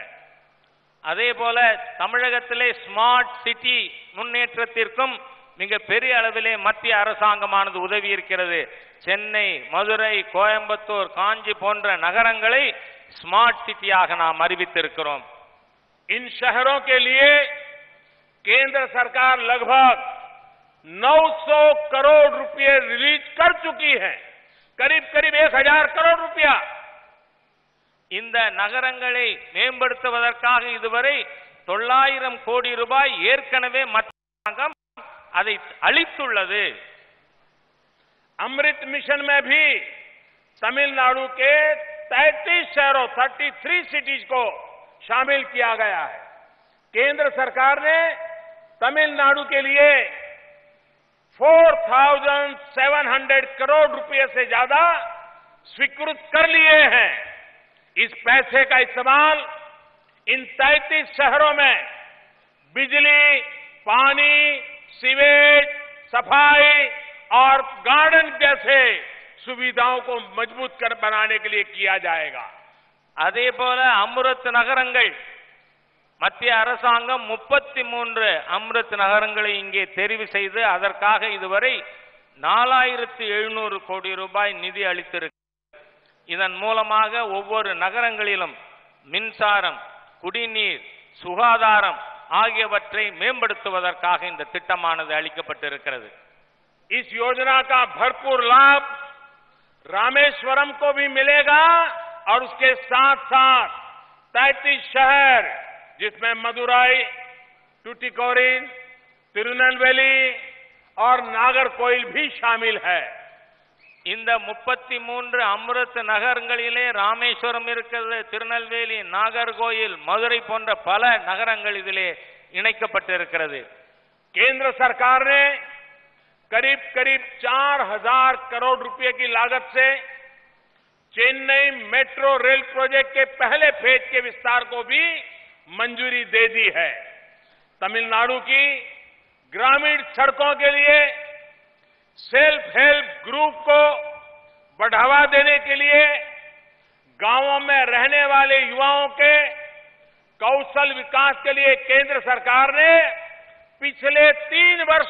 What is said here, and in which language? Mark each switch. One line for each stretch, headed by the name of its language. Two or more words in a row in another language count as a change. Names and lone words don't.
Tamil: அதே போல தமிழகத்திலே ஸ்மார்ட் சிட்டி முன்னேற்றத்திற்கும் மிக பெரிய அளவிலே மத்திய அரசாங்கமானது உதவி இருக்கிறது. சென்னை, மதுரை, கோயம்புத்தூர், காஞ்சி போன்ற நகரங்களை ஸ்மார்ட் சிட்டியாக நாம் அறிவித்திருக்கிறோம்.
Hindi: इन शहरों के लिए केंद्र सरकार लगभग 900 करोड़ रुपए रिलीज कर चुकी है। करीब करीब 1000 करोड़ रुपया
Tamil: இந்த நகரங்களை மேம்படுத்துவதற்காக இதுவரை 900 கோடி ரூபாய் ஏற்கனவே மத்திய அரசாங்கம் அதை அளித்துள்ளது.
Hindi: अमृत मिशन में भी तमिलनाडु के 33 शहरों 33 सिटीज को शामिल किया गया है। केंद्र सरकार ने तमिलनाडु के लिए 4700 करोड़ रुपए से ज्यादा स्वीकृत कर लिए हैं। इस पैसे का इस्तेमाल इन 33 शहरों में बिजली, पानी, सीवेज, सफाई और गार्डन जैसे सुविधाओं को मजबूत कर बनाने के लिए किया जाएगा।
Tamil: அதே போல அம்ருத் நகரங்கள் மத்திய அரசாங்கம் 33 அம்ருத் நகரங்களை இங்கே தெரிவு செய்து அதற்காக இதுவரை 4700 கோடி ரூபாய் நிதி அளித்திருக்கிறது. இதன் மூலமாக ஒவ்வொரு நகரங்களிலும் மின்சாரம், குடிநீர், சுகாதாரம் ஆகியவற்றை மேம்படுத்துவதற்காக இந்த திட்டமானது அளிக்கப்பட்டிருக்கிறது.
Hindi: इस योजना का भरपूर लाभ रामेश्वरम को भी मिलेगा और उसके साथ साथ 33 शहर जिसमें मदुरई, टुटिकोरिन, तिरुनेलवेली और नागरकोइल भी शामिल है।
Tamil: இந்த 33 அம்ருத் நகரங்களிலே ராமேஸ்வரம் இருக்கிறது, திருநெல்வேலி, நாகர்கோயில், மதுரை போன்ற பல நகரங்கள் இதிலே இணைக்கப்பட்டிருக்கிறது.
Hindi: केंद्र सरकार ने करीब करीब 4000 करोड़ रुपए की लागत से चेन्नई मेट्रो रेल प्रोजेक्ट के पहले फेज के विस्तार को भी मंजूरी दे दी है। तमिलनाडु की ग्रामीण सड़कों के लिए
English: self help group
Hindi: को बढ़ावा देने के लिए गांवों में रहने वाले युवाओं के कौशल विकास के लिए केंद्र सरकार ने पिछले 3